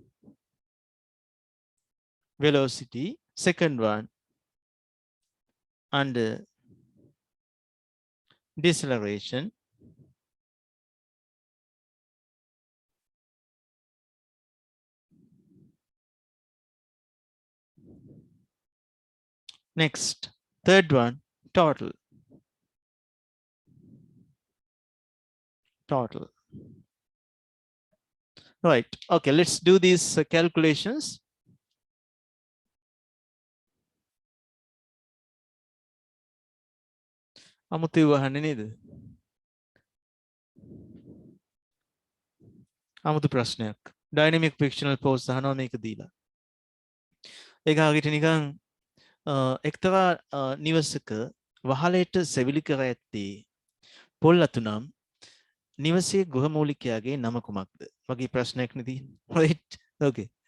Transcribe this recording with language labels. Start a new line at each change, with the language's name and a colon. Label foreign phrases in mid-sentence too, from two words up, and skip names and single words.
English: velocity, second one under deceleration, next third one total. Right, okay, let's do these calculations.
Sinhala: අමුතු වහන්නේ නේද? අමුතු ප්‍රශ්නයක්.
English: Dynamic frictional force
Sinhala: අහනවා මේක දීලා. ඒක ආගෙට නිකන් එක්තරා නිවසක වහලයට සෙවිලි කර ඇත්තේ පොල් අතු නම් නිවසේ ගෘහමූලිකයාගේ නම කුමක්ද? වගේ ප්‍රශ්නයක් නේ තියෙන්නේ.
English: Right, okay.